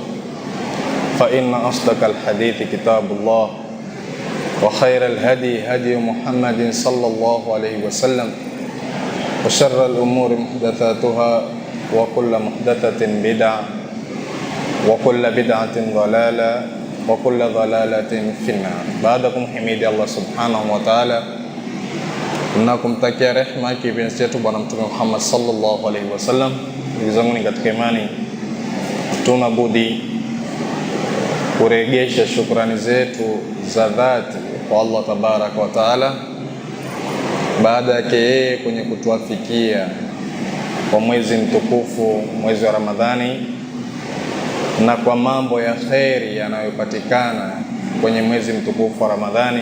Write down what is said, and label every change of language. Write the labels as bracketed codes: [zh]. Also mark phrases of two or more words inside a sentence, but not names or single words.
[ar] فإن أصدق الحديث كتاب الله وخير الهدي هدي محمد صلى الله عليه وسلم وشر الأمور محدثاتها وكل محدثة بدعة وكل بدعة ضلالة وكل ضلالة في النار. بعدكم حميد الله سبحانه وتعالى [sw] na kumtakia rehema kipenzi chetu Bwana Mtume Muhammad [ar] صلى الله عليه وسلم. [sw] Ndugu zangu ni katika imani, tuna budi kurejesha shukrani zetu za dhati kwa Allah [ar] تبارك وتعالى [sw] baada yake yeye kwenye kutuafikia kwa mwezi mtukufu, mwezi wa Ramadhani, na kwa mambo ya kheri yanayopatikana kwenye mwezi mtukufu wa Ramadhani.